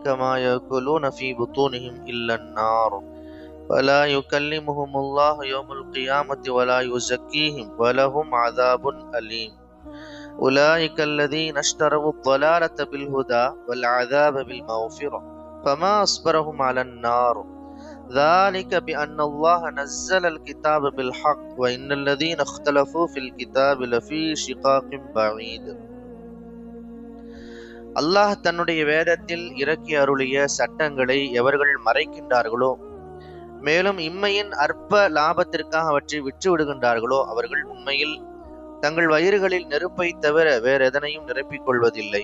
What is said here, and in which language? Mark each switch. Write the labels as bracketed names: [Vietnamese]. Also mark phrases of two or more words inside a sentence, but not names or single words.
[Arabic] ما يأكلون في بطونهم إلا النار ولا يكلمهم الله يوم القيامة ولا يزكيهم ولهم عذاب أليم أولئك الذين اشتروا الضلالة بالهدى والعذاب بالمغفرة فما أصبرهم على النار ذلك بأن الله نزل الكتاب بالحق وإن الذين اختلفوا في الكتاب لفي شقاق بعيد. [Tamil] அல்லாஹ் தன்னுடைய வேதத்தில் இறக்கி அருளிய சட்டங்களை எவர்கள் மறைக்கின்றார்களோ, மேலும் இம்மையின் அற்ப லாபத்திற்காக அவற்றை விற்று விடுகின்றார்களோ, அவர்கள் உண்மையில் தங்கள் வயிறுகளில் நெருப்பை தவிர வேறு எதனையும் நிரப்பிக் கொள்வதில்லை.